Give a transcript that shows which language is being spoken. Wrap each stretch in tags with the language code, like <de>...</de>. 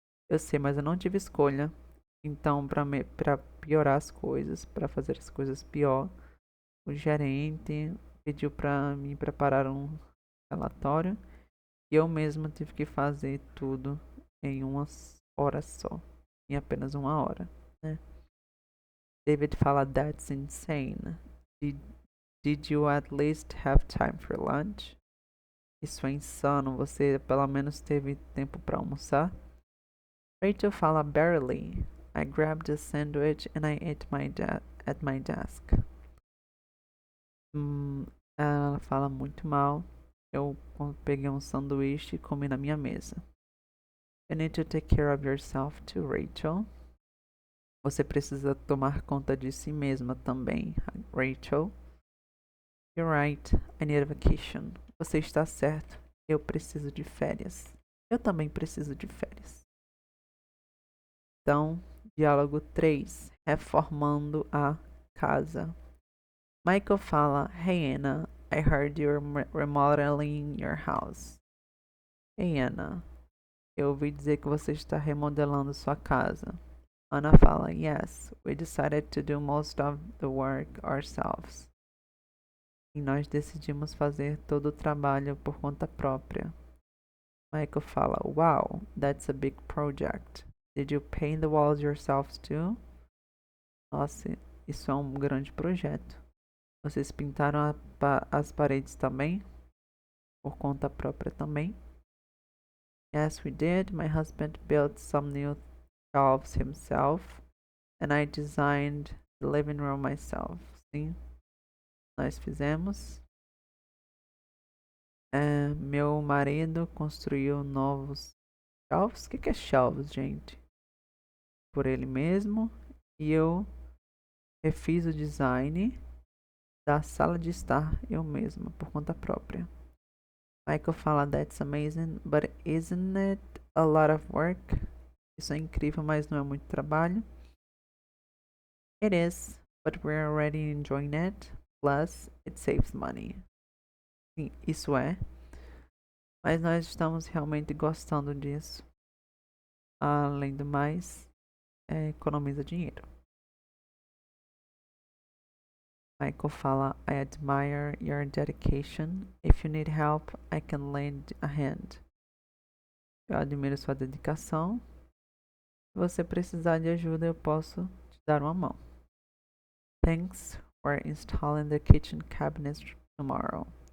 <pt>Eu sei, mas eu não tive escolha. Então, para piorar as coisas, para fazer as coisas pior, o gerente pediu para mim preparar um relatório e eu mesma tive que fazer tudo em 1 hora só, em apenas 1 hora, né?</pt> <en>David fala, that's insane. Did you at least have time for lunch?</en> <pt>Isso é insano. Você pelo menos teve tempo para almoçar?</pt> <en>Rachel fala, barely. I grabbed a sandwich and I ate at my desk.</en> <pt>Ela fala muito mal. Eu peguei um sanduíche e comi na minha mesa.</pt> <en>You need to take care of yourself too, Rachel.</en> <pt>Você precisa tomar conta de si mesma também, Rachel.</pt> <en>You're right, I need a vacation.</en> <pt>Você está certo, eu preciso de férias. Eu também preciso de férias. Então, diálogo 3. Reformando a casa.</pt> <en>Michael fala, Hey Anna, I heard you're remodeling your house.</en> <pt>Hey Anna, eu ouvi dizer que você está remodelando sua casa.</pt> <en>Anna fala, yes, we decided to do most of the work ourselves.</en> <pt>E nós decidimos fazer todo o trabalho por conta própria. Michael fala,</pt> <en>wow, that's a big project. Did you paint the walls yourselves too?</en> <pt>Nossa, isso é um grande projeto. Vocês pintaram as paredes também? Por conta própria também?</pt> <en>Yes, we did. My husband built some new shelves himself, and I designed the living room myself.</en> <pt>Sim, nós fizemos. Meu marido construiu novos shelves. O que é shelves, gente? Por ele mesmo. E eu refiz o design da sala de estar eu mesma, por conta própria.</pt> <en>Michael fala, that's amazing, but isn't it a lot of work?</en> <pt>Isso é incrível, mas não é muito trabalho.</pt> <en>It is, but we're already enjoying it. Plus, it saves money.</en> <pt>Sim, isso é. Mas nós estamos realmente gostando disso. Além do mais, economiza dinheiro.</pt> <en>Michael fala, I admire your dedication. If you need help, I can lend a hand.</en> <pt>Eu admiro sua dedicação. Se você precisar de ajuda, eu posso te dar uma mão.</pt> <en>Thanks for installing the kitchen cabinets tomorrow.</en>